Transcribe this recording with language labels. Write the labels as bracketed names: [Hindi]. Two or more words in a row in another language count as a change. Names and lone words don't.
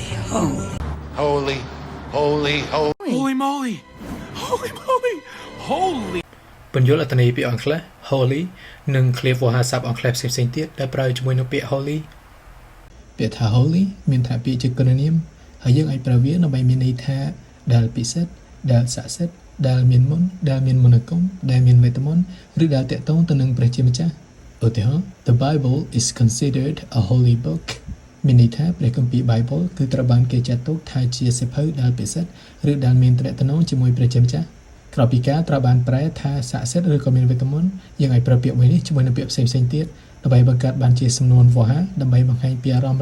[English] Holy, holy, holy. Holy moly! Holy moly! Holy! [Khmer] ពន្យល់អត្ថន័យពាក្យអង់គ្លេស holy និងឃ្លាវោហារស័ព្ទអង់គ្លេសផ្សេងៗទៀតដែលប្រើជាមួយនឹងពាក្យ holy ពាក្យថា holy មានថាពាក្យជាគុណនាមហើយយើងអាចប្រើវាដើម្បីមានន័យថាដែលពិសិដ្ឋដែលស័ក្តិសិទ្ធិដែលមានមុនដែលមានមន្តអាគមដែលមានវេទមន្តឬដែលតាក់ទងទៅនឹងព្រះជាម្ចាស់ឧទាហរណ៍ [English] The Bible is considered a holy book [Khmer] មានន័យ ថាព្រះគម្ពីរ Bible គឺត្រូវបានគេចាត់ទុកថាជាសៀវភៅដែលពិសិដ្ឋឬដែលមានទំនាក់ទំនងជាមួយព្រះជាម្ចាស់ក្រៅពីការត្រូវបានប្រែថាស័ក្តិសិទ្ធិឬក៏មានវេទមន្តយើងអាចប្រើពាក្យមួយនេះជាមួយនឹងពាក្យផ្សេងៗទៀតដើម្បីបង្កើតបានជាសំនួនវោហារដើម្បីបង្ហាញពីអារម្មណ៍